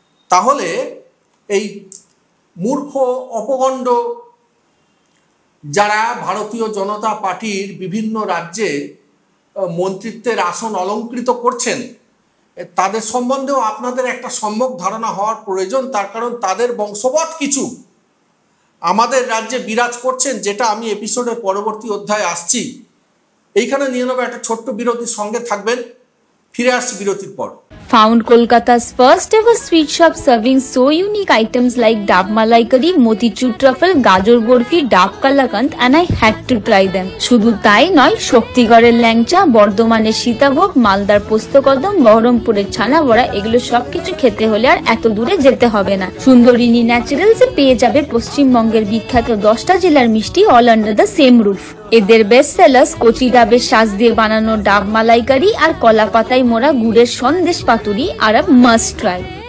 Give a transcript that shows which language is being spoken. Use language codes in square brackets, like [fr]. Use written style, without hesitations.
[bn] তাহলে এই মূর্খ অপগণ্ড যারা ভারতীয় জনতা পার্টির বিভিন্ন রাজ্যে মন্ত্রিত্বের আসন অলঙ্কৃত করছেন, তাদের সম্বন্ধেও আপনাদের একটা সম্যক ধারণা হওয়ার প্রয়োজন। তার কারণ তাদের বংশবৎ কিছু আমাদের রাজ্যে বিরাজ করছেন, যেটা আমি এপিসোডের পরবর্তী অধ্যায়ে আসছি। এইখানে নিয়ে নেব একটা ছোট্ট বিরতির, সঙ্গে থাকবেন। ফিরে আসছি বিরতির পর। [en] Found Kolkata's first ever sweet shop serving so unique items like Dab Malai Curry, Motichur Truffle, Gajor Borfi, Dab Kalakand, and I had to try them. [bn] শুধু তাই নয়, শক্তিগড়ের ল্যাংচা, বর্ধমানের সীতাভোগ, মালদার পোস্তকদম, বহরমপুরের ছানা বড়া, এগুলো সবকিছু খেতে হলে আর এত দূরে যেতে হবে না। সুন্দরিনী ন্যাচারালসে পেয়ে যাবে পশ্চিমবঙ্গের বিখ্যাত 10টা জেলার মিষ্টি [en] All under the same roof. [bn] এদের বেস্ট সেলার্স কচি ডাবের শাঁস দিয়ে বানানো ডাব মালাইকারি আর কলা পাতায় মোড়া গুড়ের সন্দেশ পাতুরি আর [en] Must try.